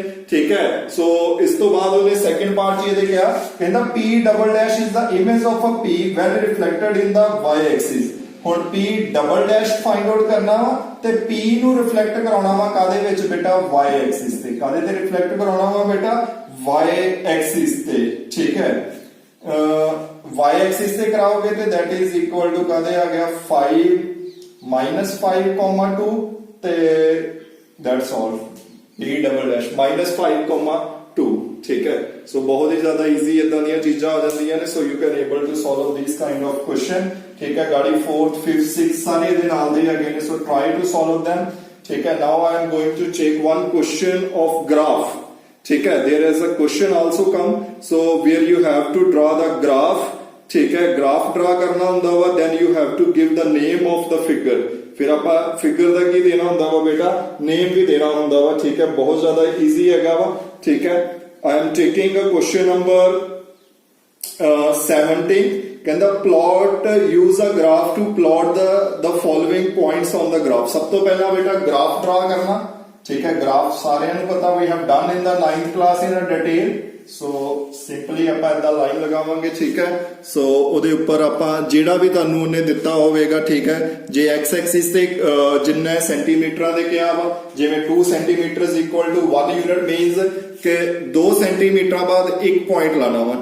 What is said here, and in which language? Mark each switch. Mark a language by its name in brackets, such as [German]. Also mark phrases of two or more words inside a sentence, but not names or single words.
[Punjabi] ਠੀਕ ਹੈ, ਸੋ ਇਸ ਤੋਂ ਬਾਅਦ ਉਹਨੇ [English] second part [Punjabi] 'ਚ ਇਹਦੇ ਕਿਹਾ, ਕਹਿੰਦਾ [English] p double dash is the image of a p when reflected in the y axis. [Punjabi] ਹੁਣ [English] p double dash find out [Punjabi] ਕਰਨਾ ਵਾ ਤੇ p ਨੂੰ ਰਿਫਲੈਕਟ ਕਰਾਉਣਾ ਵਾ ਕਾਦੇ ਵਿੱਚ ਬੇਟਾ [English] y axis [Punjabi] ਤੇ। ਕਾਦੇ ਤੇ ਰਿਫਲੈਕਟ ਕਰਾਉਣਾ ਵਾ ਬੇਟਾ [English] y axis [Punjabi] ਤੇ। ਠੀਕ ਹੈ, [English] y axis [Punjabi] ਤੇ ਕਰਾਓਗੇ ਤੇ [English] that is equal to [Punjabi] ਕਾਦੇ ਆ ਗਿਆ 5 -5,2 ਤੇ [English] that's all, p double dash -5,2. [Punjabi] ਠੀਕ ਹੈ, ਸੋ ਬਹੁਤ ਹੀ ਜ਼ਿਆਦਾ ਈਜ਼ੀ ਇਦਾਂ ਦੀਆਂ ਚੀਜ਼ਾਂ ਆ ਜਾਂਦੀਆਂ ਨੇ। [English] So you can able to solve these kind of question. [Punjabi] ਠੀਕ ਹੈ, ਗਾੜੀ 4th 5th 6th ਸਾਰੇ ਇਹਦੇ ਨਾਲ ਦੇ ਹੈਗੇ ਨੇ, [English] So try to solve them। [Punjabi] ਠੀਕ ਹੈ, [English] Now I am going to check one question of graph। [Punjabi] ਠੀਕ ਹੈ, [English] there is a question also come, so where you have to draw the graph। [Punjabi] ਠੀਕ ਹੈ, [English] graph draw [Punjabi] ਕਰਨਾ ਹੁੰਦਾ ਵਾ, [English] then you have to give the name of the figure। [Punjabi] ਫਿਰ ਆਪਾਂ ਫਿਗਰ ਦਾ ਕੀ ਦੇਣਾ ਹੁੰਦਾ ਵਾ ਬੇਟਾ, ਨੇਮ ਵੀ ਦੇਣਾ ਹੁੰਦਾ ਵਾ। ਠੀਕ ਹੈ, ਬਹੁਤ ਜ਼ਿਆਦਾ ਈਜ਼ੀ ਹੈਗਾ ਵਾ। ਠੀਕ ਹੈ, [English] I am taking a question number 17। ਕਹਿੰਦਾ plot use a graph to plot the following points on the graph। [Punjabi] ਸਭ ਤੋਂ ਪਹਿਲਾਂ ਬੇਟਾ [English] graph draw [Punjabi] ਕਰਨਾ। ਠੀਕ ਹੈ, ਗ੍ਰਾਫ ਸਾਰਿਆਂ ਨੂੰ ਪਤਾ ਵੀ [English] have done in the 9th class in a detail। [Punjabi] ਸੋ ਸਿੰਪਲੀ ਆਪਾਂ ਇਦਾਂ ਲਾਈਨ ਲਗਾਵਾਂਗੇ। ਠੀਕ ਹੈ, ਸੋ ਉਹਦੇ ਉੱਪਰ ਆਪਾਂ ਜਿਹੜਾ ਵੀ ਤੁਹਾਨੂੰ ਉਹਨੇ ਦਿੱਤਾ ਹੋਵੇਗਾ, ਠੀਕ ਹੈ, ਜੇ [English] x axis [Punjabi] ਤੇ ਜਿੰਨਾ ਸੈਂਟੀਮੀਟਰਾਂ ਦੇ ਕਿਹਾ ਵਾ, ਜਿਵੇਂ [English] 2 centimeter is equal to 1 unit, [Punjabi] ਮੀਨਸ ਕਿ 2 ਸੈਂਟੀਮੀਟਰਾਂ ਬਾਅਦ ਇੱਕ ਪੁਆਇੰਟ ਲਾਣਾ ਵਾ।